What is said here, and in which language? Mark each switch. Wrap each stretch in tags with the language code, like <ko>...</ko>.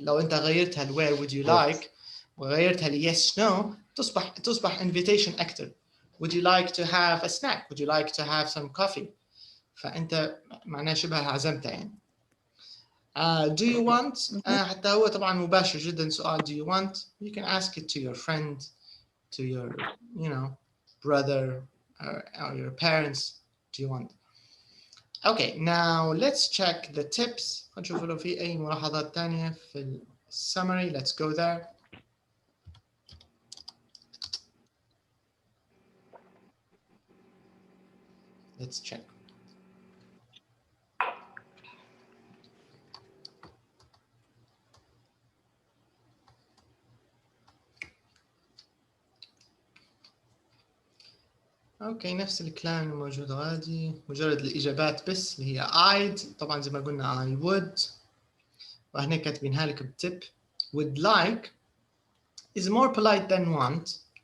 <ar>لو أنت غيرتها where would you like وغيرتها yes no تصبح invitation أكثر.</ar> <en>Would you like to have a snack. Would you like to have some coffee.</en> <ar>فأنت معناه شبه عزمته يعني. Do you want حتى هو طبعا مباشر جدا سؤال do you want.</ar> <en>You can ask it to your friend, to your brother or your parents. Do you want. Okay, now let's check the tips.</en> <ar>نشوف لو في أي ملاحظات تانية في summary.</ar> <en>Let's go there. Let's check.</en> <ar>اوكي نفس الكلام الموجود غادي مجرد الاجابات بس اللي هي I'd طبعا زي ما قلنا I would وهنا كاتبينها لك بتip.</ar> <en>Would like is more polite than want.</en>